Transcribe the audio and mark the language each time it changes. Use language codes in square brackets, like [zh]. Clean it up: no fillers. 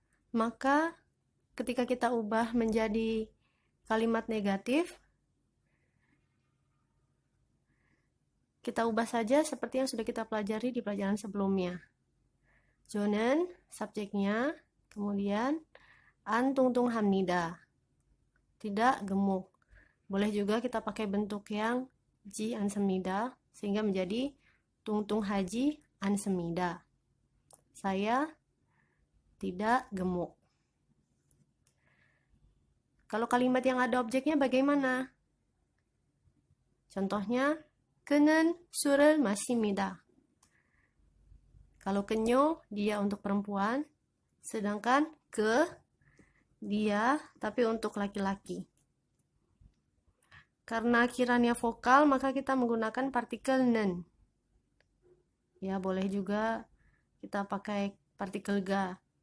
[id] Maka ketika kita ubah menjadi kalimat negatif, kita ubah saja seperti yang sudah kita pelajari di pelajaran sebelumnya. [ko] 저는 [id] subjeknya, kemudian [ko] 안 뚱뚱합니다. [id] Tidak gemuk. Boleh juga kita pakai bentuk yang ji 않습니다 sehingga menjadi [ko] 뚱뚱하지 않습니다. [id] Saya tidak gemuk. Kalau kalimat yang ada objeknya bagaimana? Contohnya, [ko] 그는 술을 마십니다. [id] Kalau kenyo, dia untuk perempuan, sedangkan ke, dia, tapi untuk laki-laki. Karena akhirannya vokal, maka kita menggunakan partikel nen. Ya, boleh juga kita pakai partikel ga.